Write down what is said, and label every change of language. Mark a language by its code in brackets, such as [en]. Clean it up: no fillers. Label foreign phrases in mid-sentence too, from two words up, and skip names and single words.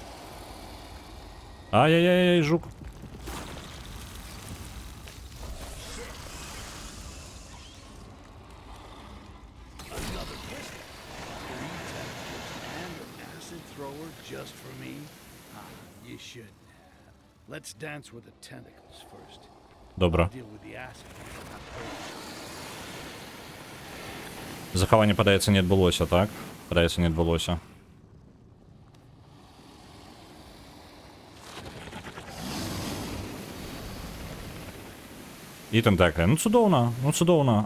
[be] Ай-яй-яй, жук. [en] Let's dance with the tentacles first. [be] Добра. [en] Deal with the acid. [be] Захаванне, падаецца, не адбылося, так? Падаецца, не адбылося. І тентакля. Ну цудоўна, ну цудоўна.